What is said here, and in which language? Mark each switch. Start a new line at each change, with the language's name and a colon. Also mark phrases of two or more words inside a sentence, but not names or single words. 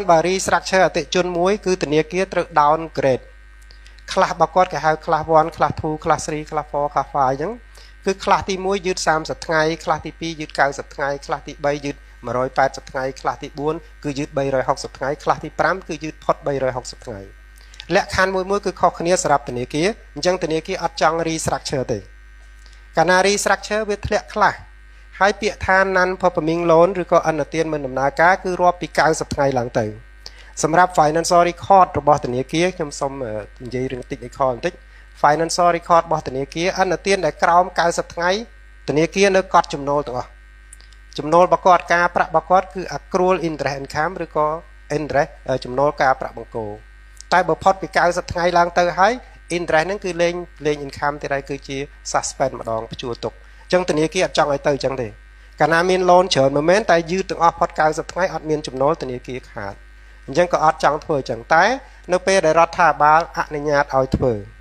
Khmer: បើ restructure អតិជនមួយគឺធនាគារត្រូវ downgrade ខ្លះរបស់គាត់គេហៅ
English: class 1 class 2 class 3 class 4 class 5
Khmer: អញ្ចឹងគឺ class ទី1យឺត30ថ្ងៃ class ទី2យឺត90ថ្ងៃ class ទី3យឺត180ថ្ងៃ class ទី4គឺយឺត360ថ្ងៃ class ទី5គឺ យឺតផុត360ថ្ងៃលក្ខខណ្ឌមួយគឺខុសគ្នាសម្រាប់ធនាគារអញ្ចឹងធនាគារអត់ចង់ restructure ទេកាលណា restructure វាធ្លាក់ខ្លះហើយពាក្យថា
English: non performing loan
Khmer: ឬក៏អនុទានមិនដំណើរការគឺ រាប់ពី90ថ្ងៃឡើងទៅសម្រាប់
English: financial record
Khmer: របស់ធនាគារខ្ញុំសូមនិយាយរឿង technical បន្តិច
English: financial record
Khmer: របស់ធនាគារអនុទានដែលក្រោម90 ថ្ងៃធនាគារនៅកត់ចំណូលទាំងអស់ចំណូលរបស់គាត់ការប្រាក់របស់គាត់គឺ
English: accrual interest income
Khmer: ឬក៏ interest ចំណូលការប្រាក់បង្គោលតែបើផុតពី90ថ្ងៃឡើងទៅហើយ interest ហ្នឹងគឺលេង income ទៀតហើយគឺជា suspend ម្ដងព្យួរទុកអញ្ចឹងធនាគារអត់ចង់ឲ្យទៅអញ្ចឹងទេកាលណាមាន loan ច្រើនមិនមែនតែយឺតទាំងអស់ផុត90ថ្ងៃអត់មានចំណូលធនាគារខាតអញ្ចឹងក៏អត់ចង់ធ្វើអញ្ចឹងតែនៅពេលដែលរដ្ឋាភិបាលអនុញ្ញាតឲ្យធ្វើ